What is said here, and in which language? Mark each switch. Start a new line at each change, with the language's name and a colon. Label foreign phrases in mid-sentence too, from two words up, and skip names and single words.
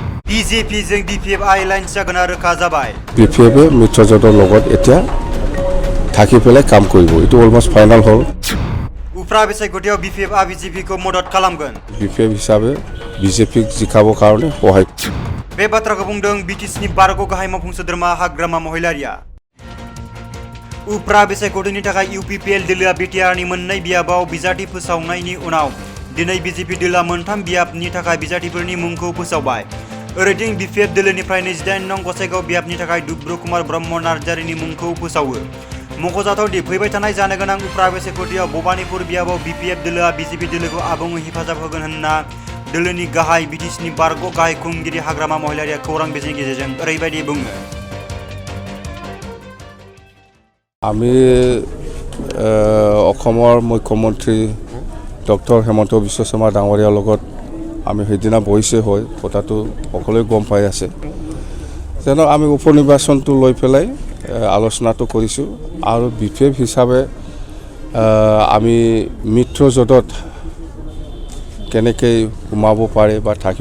Bodo: BJP जों BPF आइलाइन जागोना रोखा जाबाय
Assamese: BPF मित्रजोंर লগত এতিয়া থাকি পেলাই কাম কৰিব এটো
English: almost final
Assamese: হল
Bodo: उफ्रा बिसायख'थियाव BPF आ BJP खौ मदद खालामगोन BPF हिसाबै BJP जिखाबो कारणे सहाय बे बाथ्राखौ बुंदों BTC नि बारग' गाहाय मावफुं सोद्रोमा हाग्रामा महिलारिया उफ्रा बिसायख'थिनि थाखाय UPPL दोलोआ BTR नि मोननै बियाबाव बिजाथि फोसावनायनि उनाव दिनै BJP दोलोआ मोनथाम बियाबनि थाखाय बिजाथिफोरनि मुंखौ फोसावबाय ओरैथिं BPF दोलोनिफ्राय 28 नं गसाइगाव बियाबनि थाखाय दुब्रु कुमार ब्रह्म नार्जारिनि मुंखौ फोसावो मख'जाथाव दि फैबाय थानाय जानो गोनां उफ्रा बिसायख'थियाव भबानिपुर बियाबाव BPF दोलोआ BJP दोलोखौ आबुङै हेफाजाब होगोन होनना दोलोनि गाहाय BTC नि बारग' गाहाय खुंगिरि हाग्रामा महिलारिया खौरां बिजोंनि गेजेरजों ओरैबायदि बुङो
Assamese: আমি অসমৰ মুখ্যমন্ত্ৰী ডক্টৰ হেমন্ত বিশ্ব শৰ্মা ডাঙৰীয়াৰ লগত আমি সেইদিনা বহিছে হয় কথাটো সকলোৱে গম পাই আছে যেন আমি উপনিৰ্বাচনটো লৈ পেলাই আলোচনাটো কৰিছোঁ আৰু BPF হিচাপে আমি মিত্ৰজোঁটত কেনেকৈ সোমাব পাৰে বা থাকিব